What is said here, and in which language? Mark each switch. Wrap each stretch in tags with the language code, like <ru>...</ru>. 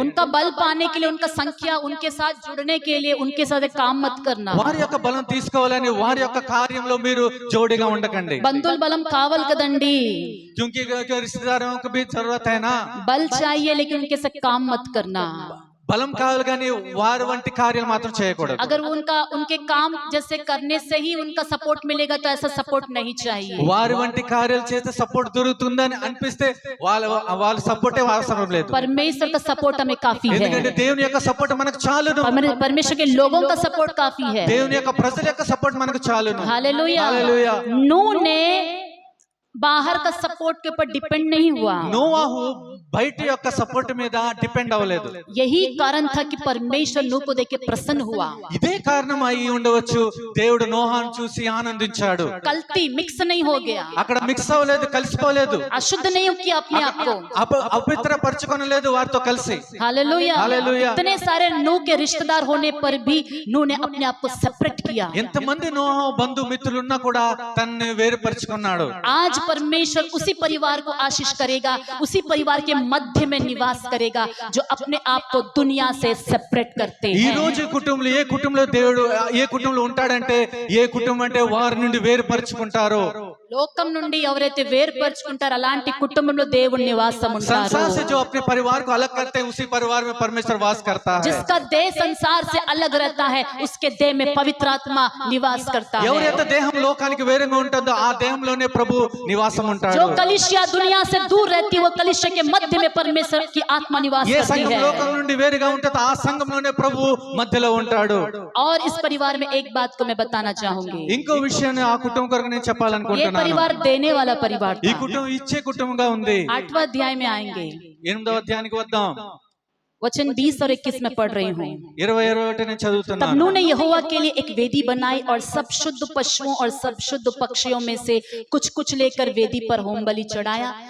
<hi>उनका बल पाने के लिए, उनका संख्या, उनके साथ जुड़ने के लिए उनके साथ एक काम मत करना।</hi> <te>వారి యొక్క బలం తీసుకోవాలని వారి యొక్క కార్యంలో మీరు జోడిగా ఉండకండి. बंधुल बलम कावल कदंडी,</te> <hi>क्योंकि रिश्तेदारों को भी जरूरत है ना. बल चाहिए लेकिन उनके साथ काम मत करना।</hi> <te>బలం కావాలి కానీ వారి వంటి కార్యాలు మాత్రం చేయకూడదు.</te> <hi>अगर उनके काम जैसे करने से ही उनका सपोर्ट मिलेगा तो ऐसा सपोर्ट नहीं चाहिए।</hi> <te>వారి వంటి కార్యాలు చేస్తే సపోర్ట్ దొరుకుతుందని అనిపిస్తే వాళ్ళ సపోర్టే అవసరం లేదు.</te> <hi>परमेश्वर का सपोर्ट हमें काफी है,</hi> <te>ఎందుకంటే దేవుని యొక్క సపోర్ట్ మనకు చాలును.</te> <hi>परमेश्वर के लोगों का सपोर्ट काफी है।</hi> <te>దేవుని యొక్క ప్రజల యొక్క సపోర్ట్ మనకు చాలును.</te> <hi>हालेलुया। हालेलुया। नूह ने बाहर का सपोर्ट के ऊपर डिपेंड नहीं हुआ।</hi> <te>నోవాహు బయట యొక్క సపోర్ట్ మీద డిపెండ్ అవ్వలేదు.</te> <hi>यही कारण था कि परमेश्वर नूह को देख के प्रसन्न हुआ।</hi> <te>ఇదే కారణం అయి ఉండవచ్చు దేవుడు నోహాను చూసి ఆనందించాడు.</te> <hi>कल्ती मिक्स नहीं हो गया,</hi> <te>అక్కడ మిక్స్ అవ్వలేదు, కలిసిపోలేదు,</te> <hi>अशुद्ध नहीं किया अपने आप को,</hi> <te>అపవిత్రపరచుకొనలేదు వారితో కలిసి.</te> <hi>हालेलुया। हालेलुया। इतने सारे नूह के रिश्तेदार होने पर भी नूह ने अपने आप को सेपरेट किया।</hi> <te>ఎంతమంది నోహ బంధు మిత్రులున్నా కూడా తనని వేరుపరుచుకున్నాడు.</te> <hi>आज परमेश्वर उसी परिवार को आशीष करेगा, उसी परिवार के मध्य में निवास करेगा जो अपने आप को दुनिया से सेपरेट करते</hi> <te>ఈ</te> <hi>हैं।</hi> <te>రోజు కుటుంబంలో ఏ కుటుంబంలో దేవుడు ఏ కుటుంబంలో ఉంటాడంటే ఏ కుటుంబం అంటే వారి నుండి వేరుపరుచుకుంటారో. లోకం నుండి ఎవరైతే వేరుపరుచుకుంటారో అలాంటి కుటుంబంలో దేవుని నివాసం ఉంటారు।</te> <hi>संसार से जो अपने परिवार को अलग करते हैं उसी परिवार में परमेश्वर वास करता है. जिसका देह संसार से अलग रहता है उसके देह में पवित्र आत्मा निवास करता है।</hi> <te>ఎవరైతే దేహం లోకానికి వేరుగా ఉంటుందో ఆ దేహంలోనే ప్రభు నివాసం ఉంటాడు.</te> <hi>जो कलीसिया दुनिया से दूर रहती है वो कलीसिया के मध्य में परमेश्वर की आत्मा निवास</hi> <te>ఏ</te> <hi>करती</hi> <te>సంఘం</te> <hi>है।</hi> <te>లోకం నుండి వేరుగా ఉంటుందో ఆ సంఘంలోనే ప్రభు మధ్యలో ఉంటాడు.</te> <hi>और इस परिवार में एक बात को मैं बताना चाहूंगी,</hi> <te>ఇంకో విషయాన్ని ఆ కుటుంబం కొరకు నేను</te> <hi>ये</hi> <te>చెప్పాలనుకుంటున్నాను.</te> <hi>परिवार देने वाला परिवार</hi> <te>ఈ</te> <hi>था।</hi> <te>కుటుంబం ఇచ్చే కుటుంబంగా ఉంది.</te> <hi>8वां अध्याय में आएंगे,</hi> <te>8వ అధ్యాయానికి వద్దాం.</te> <hi>वचन 20 और 21 में पढ़ रही हूँ।</hi> <te>20-21 నేను</te> <hi>तब</hi> <te>చదువుతున్నాను.</te> <hi>नूह ने यहोवा के लिए एक वेदी बनाई और सब शुद्ध पशुओं और सब शुद्ध पक्षियों में से कुछ कुछ लेकर वेदी पर होम बलि चढ़ाया।</hi>